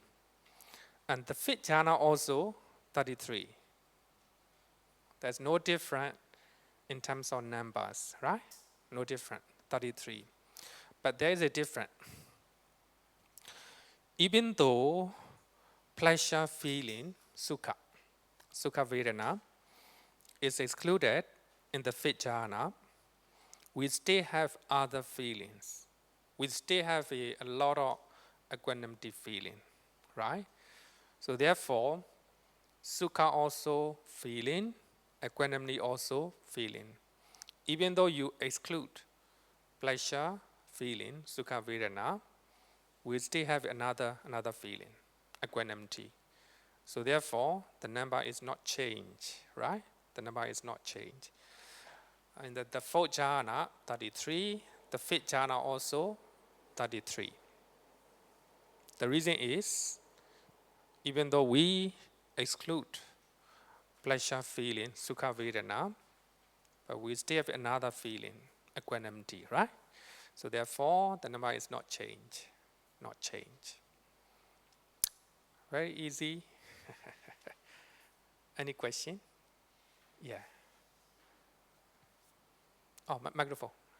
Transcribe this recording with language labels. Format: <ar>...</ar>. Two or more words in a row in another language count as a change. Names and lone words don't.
<en>And the fifth jhana also, 33. There's no different in terms of numbers, right? No different, 33. But there is a difference. Even though pleasure feeling,</en> <pi>sukha vedana,</pi> <en>is excluded in the fifth jhana, we still have other feelings. We still have a lot of equanimity feeling, right? So therefore, sukha also feeling, equanimity also feeling. Even though you exclude pleasure feeling,</en> <pi>sukha vedana,</pi> <en>we still have another feeling, equanimity. So therefore, the number is not changed, right? The number is not changed. In the fourth jhana, 33, The fifth jhana also 33. The reason is, even though we exclude pleasure feeling,</en> <pi>sukha vedana,</pi> <en>but we still have another feeling, equanimity, right? So therefore, the number is not change, not change. Very easy. Any question? Yeah. Oh, microphone.</en>